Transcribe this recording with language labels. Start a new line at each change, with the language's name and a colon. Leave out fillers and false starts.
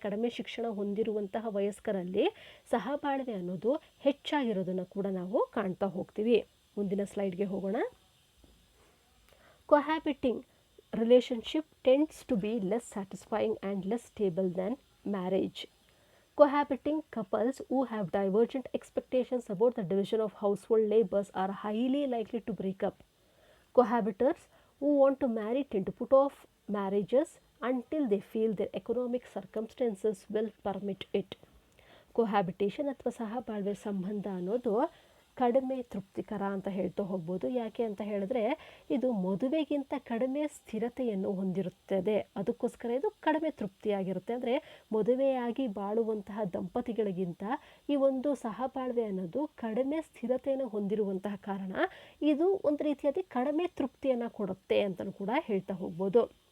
Kannada: ಕಡಿಮೆ ಶಿಕ್ಷಣ ಹೊಂದಿರುವಂತಹ ವಯಸ್ಕರಲ್ಲಿ ಸಹಬಾಳ್ವೆ ಅನ್ನೋದು ಹೆಚ್ಚಾಗಿರೋದನ್ನು ಕೂಡ ನಾವು ಕಾಣ್ತಾ ಹೋಗ್ತೀವಿ. ಮುಂದಿನ ಸ್ಲೈಡ್ಗೆ ಹೋಗೋಣ.
English: Cohabiting relationship tends to be less satisfying and less stable than marriage. Cohabiting couples who have divergent expectations about the division of household labors are highly likely to break up. Cohabitors who want to marry tend to put off marriages until they feel their economic circumstances will permit it.
Kannada: Cohabitation ಅಥವಾ ಸಹಬಾಳ್ವೆ ಸಂಬಂಧ ಅನ್ನೋದು ಕಡಿಮೆ ತೃಪ್ತಿಕರ ಅಂತ ಹೇಳ್ತಾ ಹೋಗ್ಬೋದು. ಯಾಕೆ ಅಂತ ಹೇಳಿದ್ರೆ ಇದು ಮದುವೆಗಿಂತ ಕಡಿಮೆ ಸ್ಥಿರತೆಯನ್ನು ಹೊಂದಿರುತ್ತದೆ, ಅದಕ್ಕೋಸ್ಕರ ಇದು ಕಡಿಮೆ ತೃಪ್ತಿಯಾಗಿರುತ್ತೆ. ಅಂದರೆ ಮದುವೆಯಾಗಿ ಬಾಳುವಂತಹ ದಂಪತಿಗಳಿಗಿಂತ ಈ ಒಂದು ಸಹಬಾಳ್ವೆ ಅನ್ನೋದು ಕಡಿಮೆ ಸ್ಥಿರತೆಯನ್ನು ಹೊಂದಿರುವಂತಹ ಕಾರಣ ಇದು ಒಂದು ರೀತಿಯಾಗಿ ಕಡಿಮೆ ತೃಪ್ತಿಯನ್ನು ಕೊಡುತ್ತೆ ಅಂತಲೂ ಕೂಡ ಹೇಳ್ತಾ ಹೋಗ್ಬೋದು.